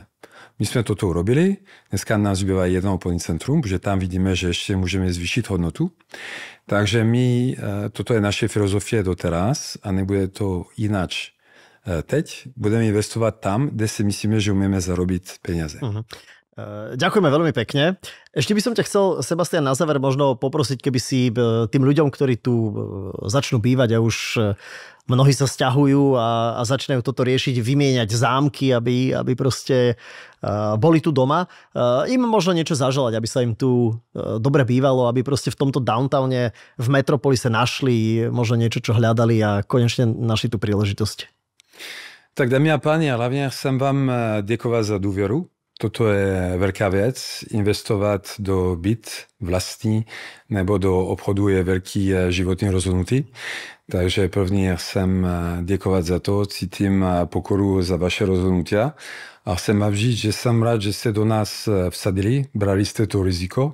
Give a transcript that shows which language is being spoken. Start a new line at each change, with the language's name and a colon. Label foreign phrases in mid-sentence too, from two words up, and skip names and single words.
Czech: My jsme toto urobili, dneska nás zbývá jedno obchodní centrum, protože tam vidíme, že ještě můžeme zvýšit hodnotu. Takže my, toto je naše filozofie doteraz a nebude to jináč teď. Budeme investovat tam, kde si myslíme, že umíme zarobit peniaze.
Slovak: Ďakujeme veľmi pekne. Ešte by som ťa chcel, Sebastian, na záver možno poprosiť, keby si tým ľuďom, ktorí tu začnú bývať a už mnohí sa sťahujú a začínajú toto riešiť, vymieňať zámky, aby proste boli tu doma, im možno niečo zaželať, aby sa im tu dobre bývalo, aby proste v tomto downtowne v Metropolise našli možno niečo, čo hľadali a konečne našli tú príležitosť.
Czech: Tak
Slovak: dámy a páni,
Czech: hlavne chcem vám děkovat za důvěru. Toto je velká věc. Investovat do byt vlastní nebo do obchodu je velký životní rozhodnutí. Takže první chcem děkovat za to, cítím pokoru za vaše rozhodnutia. A chcem vám říct, že jsem rád, že jste do nás vsadili, brali jste to riziko.